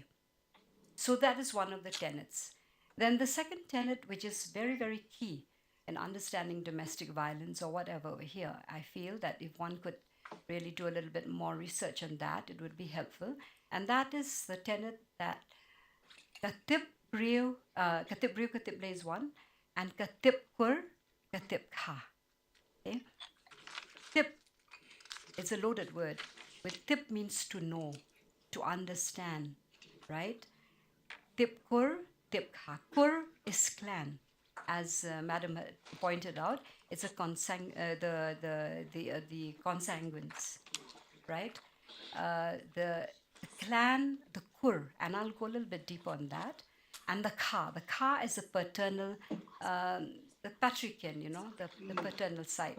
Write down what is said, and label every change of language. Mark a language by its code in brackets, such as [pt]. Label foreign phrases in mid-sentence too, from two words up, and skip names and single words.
[en] So that is one of the tenets. Then the second tenet, which is very, very key in understanding domestic violence or whatever over here, I feel that if one could really do a little bit more research on that, it would be helpful. And that is the tenet that [kha] katip briu, [en] katip is one, and [kha] katip kur, katip kha. [en] Okay? Tip is a loaded word. With tip means to know, to understand, right? [kha] Tip kur, tip kha. [en] Kur is clan, as Madam had pointed out. It's a the consanguines, right? The clan, the kur, and I'll go a little bit deeper on that. And the ka. The ka is a paternal, the patrician, the paternal side.